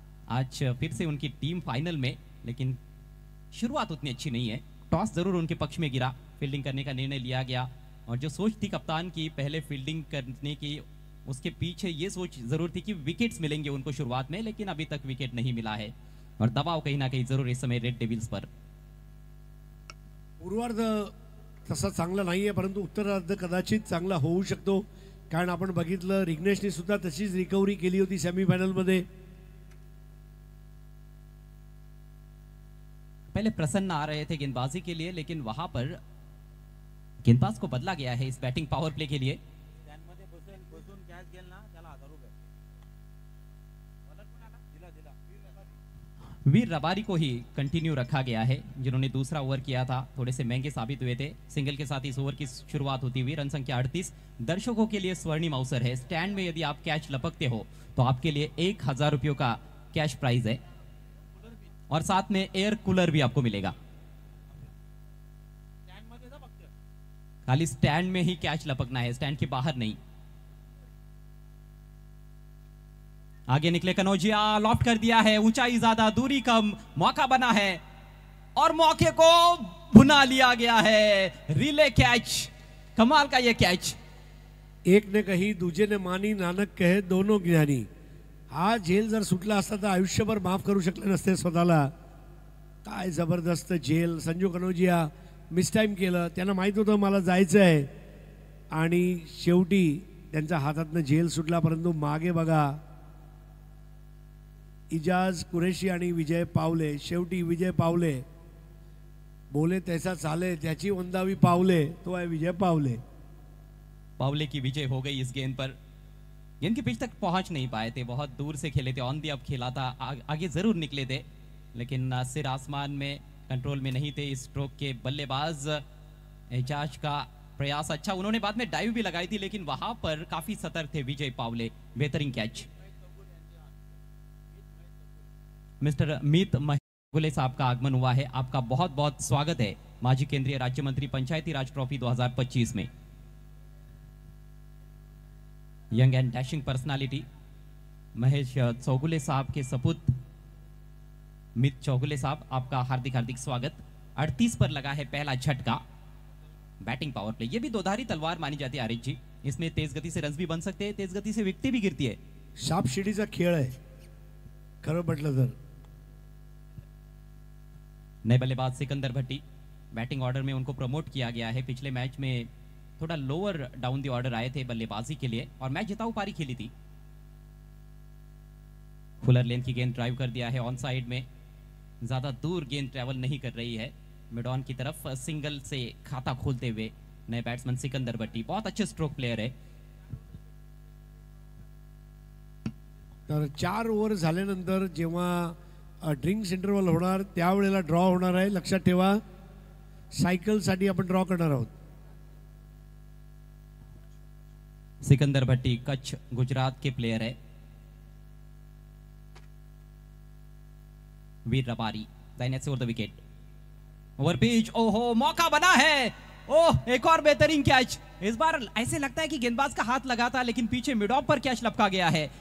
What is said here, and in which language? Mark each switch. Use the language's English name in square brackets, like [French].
[Hindi] आज फिर से उनकी टीम फाइनल में, लेकिन शुरुआत उतनी अच्छी नहीं है। टॉस जरूर उनके पक्ष में गिरा, फील्डिंग करने का निर्णय लिया गया और जो सोच थी कप्तान की पहले फील्डिंग करने की, उसके पीछे ये सोच जरूर थी कि विकेट्स मिलेंगे उनको शुरुआत में, लेकिन अभी तक विकेट नहीं मिला है और दबाव कहीं ना कहीं जरूर इस समय रेड डेविल्स पर। [Marathi] पूर्वार्ध तसा चांगला नाहीये, परंतु उत्तरार्ध कदाचित चांगला होऊ शकतो, कारण आपण बघितलं रिग्नेशने सुद्धा तशीच रिकव्हरी केली होती सेमीफायनल मध्ये। [Hindi] पहले प्रसन्न आ रहे थे गेंदबाजी के लिए, लेकिन वहां पर गेंदबाज को बदला गया है इस बैटिंग पावर प्ले के लिए। वीर रबारी को ही कंटिन्यू रखा गया है, जिन्होंने दूसरा ओवर किया था, थोड़े से महंगे साबित हुए थे। सिंगल के साथ इस ओवर की शुरुआत होती हुई, रन संख्या 38। दर्शकों के लिए स्वर्णिम अवसर है, स्टैंड में यदि आप कैच लपकते हो तो आपके लिए 1000 रुपयों का कैश प्राइज है और साथ में एयर कूलर भी आपको मिलेगा। खाली स्टैंड में ही कैच लपकना है, स्टैंड के बाहर नहीं। आगे निकले कनौजिया, लॉफ्ट कर दिया है, ऊंचाई ज्यादा दूरी कम, मौका बना है और मौके को भुना लिया गया है। रिले कैच, कमाल का ये कैच। एक ने कही दूजे ने मानी, नानक कहे दोनों ज्ञानी। [Marathi] हा झेल जर सुटला असता तर आयुष्यभर माफ करू शकले नसते स्वतःला। काय जबरदस्त झेल, संजू कनौजिया मिसटाइम केलं, त्यांना माहित होतं मला जायचं आहे आणि शेवटी त्यांच्या हातातनं झेल सुटला, परंतु मागे बघा इजाज कुरेशी आणि विजय पावले। शेवटी विजय पावले बोले तैसा चाले, त्याची वंदावी पावले, तो आहे विजय पावले। [Hindi] पावले की विजय हो गई इस गेंद पर। गेंद के पिच तक पहुंच नहीं पाए थे, बहुत दूर से खेले थे, ऑन दी अप खेला था, आगे जरूर निकले थे, लेकिन सिर आसमान में कंट्रोल में नहीं थे इस स्ट्रोक के बल्लेबाज। एजाज का प्रयास अच्छा, उन्होंने बाद में डाइव भी लगाई थी, लेकिन वहां पर काफी सतर्क थे विजय पावले। बेहतरीन कैच। मिस्टर मीत गुले साहब का आगमन हुआ है, आपका बहुत बहुत स्वागत है माजी केंद्रीय राज्य मंत्री पंचायती राज ट्रॉफी 2025 में। Young and dashing personality Mahesh Chougule साहब के सपूत मित चौगुले साहब, आपका हार्दिक हार्दिक स्वागत। 38 पर लगा है पहला झटका। बैटिंग पावर प्ले, ये भी दोधारी तलवार मानी जाती है आरिफ जी, इसमें तेज गति से रन्स भी बन सकते हैं, तेज गति से विकेट भी गिरती है। [Marathi] सापशिडीचा खेळ आहे खरं म्हटलं तर। [Hindi] नए बल्लेबाज सिकंदर भट्टी, बैटिंग ऑर्डर में उनको प्रमोट किया गया है। पिछले मैच में थोड़ा लोअर डाउन दी ऑर्डर आए थे बल्लेबाजी के लिए और मैच जिताऊ पारी खेली थी। फुलर लेंथ की गेंद ड्राइव कर दिया है ऑन साइड में, ज्यादा दूर गेंद ट्रेवल नहीं कर रही है, मिड ऑन की तरफ सिंगल से खाता खोलते हुए नए बैट्समैन सिकंदर भट्टी, बहुत अच्छे स्ट्रोक प्लेयर है। [Marathi] तर 4 ओव्हर झाल्यानंतर जेव्हा ड्रिंक्स इंटरवल होणार त्यावेळेला ड्रॉ होणार आहे, लक्षात ठेवा। सायकल साठी आपण ड्रॉ करणार आहोत। [Hindi] सिकंदर भट्टी कच्छ गुजरात के प्लेयर है। वीर रबारी दाहिने से over the wicket, over pitch, ओहो मौका बना है, ओह एक और बेहतरीन कैच। इस बार ऐसे लगता है कि गेंदबाज का हाथ लगा था, लेकिन पीछे मिड ऑफ पर कैच लपका गया है।